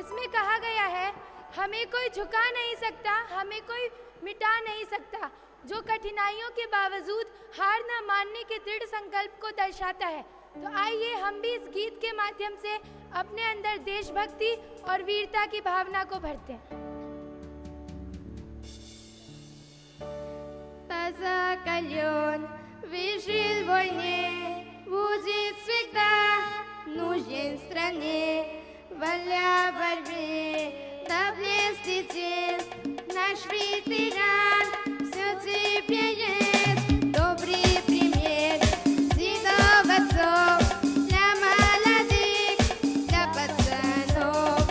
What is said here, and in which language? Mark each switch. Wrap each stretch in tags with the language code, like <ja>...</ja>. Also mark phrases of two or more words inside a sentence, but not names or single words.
<hi>इसमें कहा गया है, हमें कोई झुका नहीं सकता, हमें कोई मिटा नहीं सकता, जो कठिनाइयों के बावजूद हार न मानने के दृढ़ संकल्प को दर्शाता है। तो आइए हम भी इस गीत के माध्यम से अपने अंदर देशभक्ति और वीरता की भावना को भरते हैं।</hi> <ru>Закален, выжил в войне, будет всегда нужен стране. Воля борьбе, да блестит наш ветеран, все цепляет добрый пример дедов отцов для молодых, для пацанов.</ru>